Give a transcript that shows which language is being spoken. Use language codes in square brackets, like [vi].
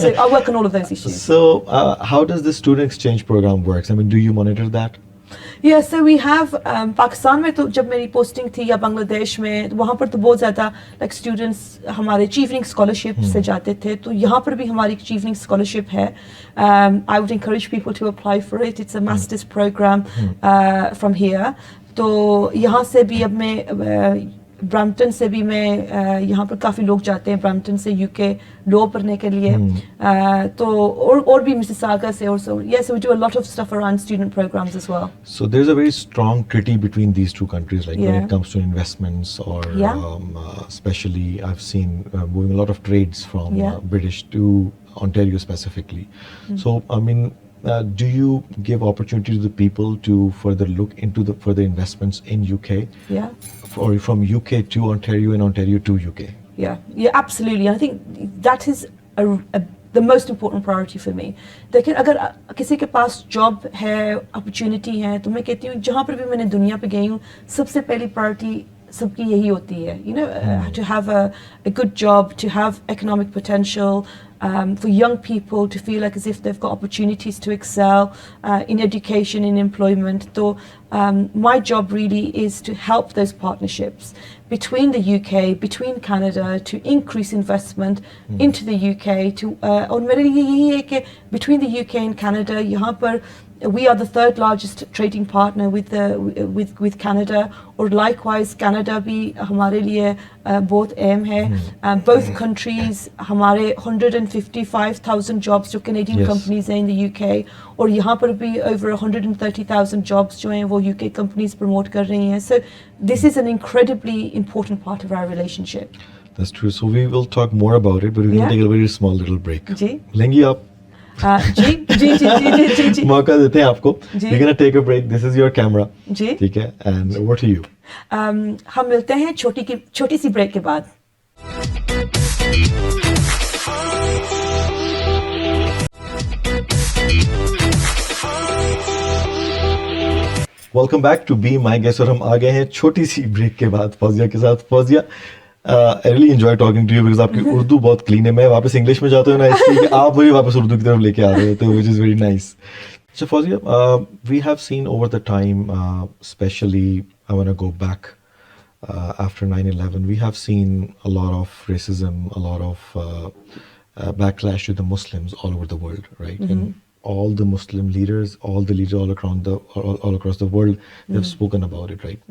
[en] So I work on all of those issues. So how does the student exchange program works? I mean, do you monitor that? Yeah, so we have [hi] Pakistan में तो जब मेरी posting थी या बांग्लादेश में वहाँ पर तो बहुत ज़्यादा like students हमारे अचीविंग स्कॉलरशिप से जाते थे. तो यहाँ पर भी हमारी अचीविंग स्कॉलरशिप है. [en] I would encourage people to apply for it. It's a master's program from here. [hi] तो यहाँ से भी अब मैं ब्रैम्पटन से भी मैं यहाँ पर काफ़ी लोग जाते हैं ब्रैम्पटन से UK लॉ पढ़ने के लिए. तो और भी मिसिसागा से और [en] so yes, we do a lot of stuff around student programs as well. So there's a very strong treaty between these two countries, like when Yeah. it comes to investments or Yeah. especially I've seen moving a lot of trades from Yeah. British to Ontario specifically. So I mean, do you give opportunity to the people to further look into the further investments in UK, Yeah. or from UK to Ontario and Ontario to UK? Yeah, absolutely. And I think that is the most important priority for me. [hi] देखिए अगर किसी के पास job है, opportunity है, तो मैं कहती हूँ जहाँ पर भी मैंने दुनिया पे गई हूँ सबसे पहली प्रायोरिटी सबकी यही होती है, [en] you know, to have a good job, to have economic potential, for young people to feel like as if they've got opportunities to excel in education, in employment. So my job really is to help those partnerships between the UK, between Canada, to increase investment into the UK. [hi] और मेरे लिए यही है कि [en] between the UK and Canada, [hi] यहाँ पर [en] we are the third largest trading partner with Canada, [hi] और likewise Canada भी हमारे लिए बहुत अहम है. [en] Both countries हमारे 155,000 jobs जो Canadian Yes. [hi] companies हैं [en] in the UK, [hi] और यहाँ पर भी [en] over 130,000 jobs [hi] जो हैं वो UK companies promote कर रही हैं. [en] So this is an incredibly important part of our relationship. That's true. So we will talk more about it, but we're going Yeah. to take a very small little break. [hi] जी लेंगी आप? जी मौका देते हैं आपको. जी. [en] We're going to take a break. This is your camera. [hi] जी. ठीक है. [en] And over to you. [hi] हम मिलते हैं छोटी सी ब्रेक के बाद. [en] Welcome back to be my guest. [hi] और हम आ गए हैं छोटी सी ब्रेक के बाद फौजिया के साथ. [en] Fawzia, I really enjoy talking to you because [hi] आपकी उर्दू बहुत क्लीन है. मैं वापस इंग्लिश में जाता हूँ ना इसलिए कि आप मुझे वापस उर्दू की तरफ लेके आ रहे होते हो, [en] Which is very nice. So Fawzia, we have seen over the time, especially I want to go back after 9/11, we have seen a lot of racism, a lot of backlash to the Muslims all over the world, right? And all the Muslim leaders, all the leaders all across the world, they've spoken about it, right?